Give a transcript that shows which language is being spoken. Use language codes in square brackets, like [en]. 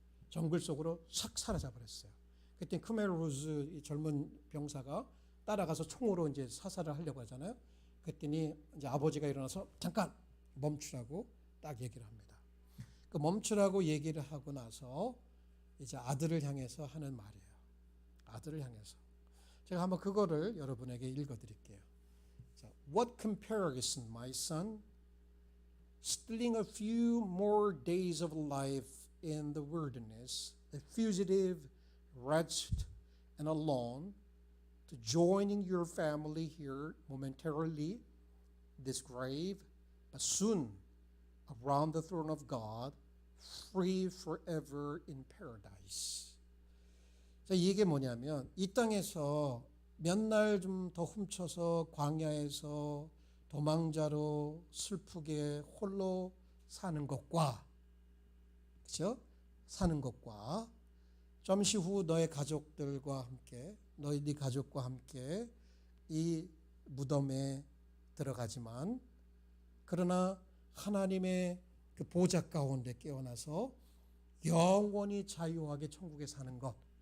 [ko] 정글 속으로 싹 사라져 버렸어요. 그때 크메르루즈 이 젊은 병사가 따라가서 총으로 이제 사살을 하려고 하잖아요. 그랬더니 이제 아버지가 일어나서 잠깐 멈추라고 딱 얘기를 합니다. 그 멈추라고 얘기를 하고 나서 이제 아들을 향해서 하는 말이에요. 아들을 향해서. 제가 한번 그거를 여러분에게 읽어드릴게요. [en] 자, What comparison, my son? Stealing a few more days of life in the wilderness, a fugitive, wretched, and alone, to joining your family here momentarily, this grave, but soon around the throne of God, free forever in paradise. [ko] 자, 이게 뭐냐면 이 땅에서 몇 날 좀 더 훔쳐서 광야에서 도망자로 슬프게 홀로 사는 것과, 그렇죠? 사는 것과 잠시 후 너의 가족들과 함께, 네 가족과 함께 이 무덤에 들어가지만, 그러나 하나님의 그 보좌 가운데 깨어나서 영원히 자유하게 천국에 사는 것,